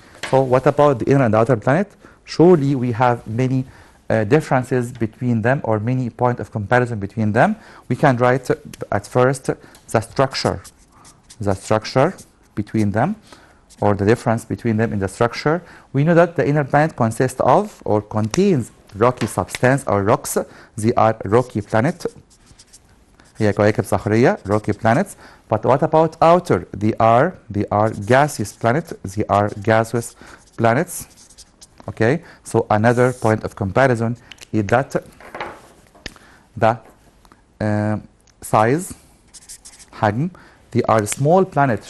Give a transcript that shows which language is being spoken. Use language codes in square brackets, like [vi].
[en] So what about the inner and outer planet? Surely we have many differences between them, or many point of comparison between them. We can write at first the structure between them, or the difference between them in the structure. We know that the inner planet consists of, or contains, rocky substance or rocks. They are rocky planet. [ar] هي كواكب صخرية, [en] rocky planets. But what about outer? They are gaseous planet. They are gaseous planets. Okay, so another point of comparison is that the size, حجم, they are small planet.